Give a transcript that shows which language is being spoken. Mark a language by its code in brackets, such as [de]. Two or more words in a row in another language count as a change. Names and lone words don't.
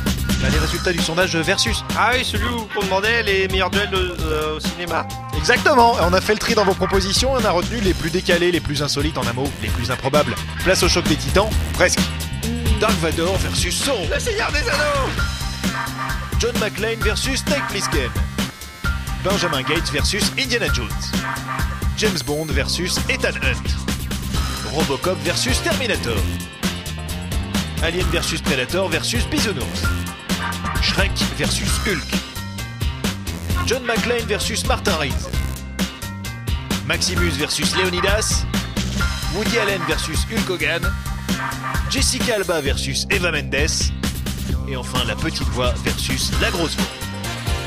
[fr] Bah, les résultats du sondage Versus. Ah oui, celui où on demandait les meilleurs duels au cinéma. Exactement, on a fait le tri dans vos propositions et on a retenu les plus décalés, les plus insolites en un mot, les plus improbables. Place au choc des titans, presque. Dark Vador versus Sauron. Le Seigneur des Anneaux. John McClane versus Snake Plissken. Benjamin Gates versus Indiana Jones. James Bond versus Ethan Hunt. Robocop versus Terminator. Alien versus Predator versus Bisounours. Shrek versus Hulk. John McClane versus Martin Riggs. Maximus versus Leonidas. Woody Allen versus Hulk Hogan. Jessica Alba versus Eva Mendes. Et enfin la petite voix versus la grosse voix.